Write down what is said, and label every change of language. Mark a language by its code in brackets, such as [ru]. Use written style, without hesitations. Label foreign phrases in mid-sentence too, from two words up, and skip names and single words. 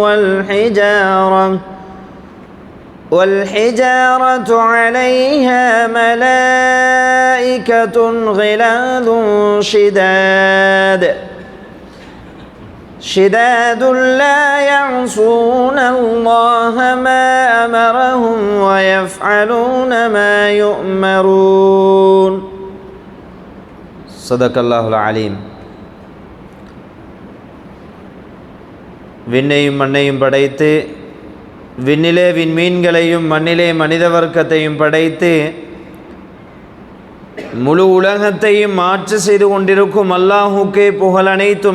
[ar] والحجارة عليها ملائكة غلاظ شداد لا يعصون الله ما أمرهم ويفعلون ما يؤمرون. صدق الله العليم. [ta] விண்ணையும் மண்ணையும் படைத்து விண்ணிலே விண்மீன்களையும் மண்ணிலே மனித வர்க்கத்தையும் படைத்து முழு உலகத்தையும் ஆட்சி செய்து கொண்டிருக்கும் அல்லாஹுக்கே புகழ் அனைத்தும்.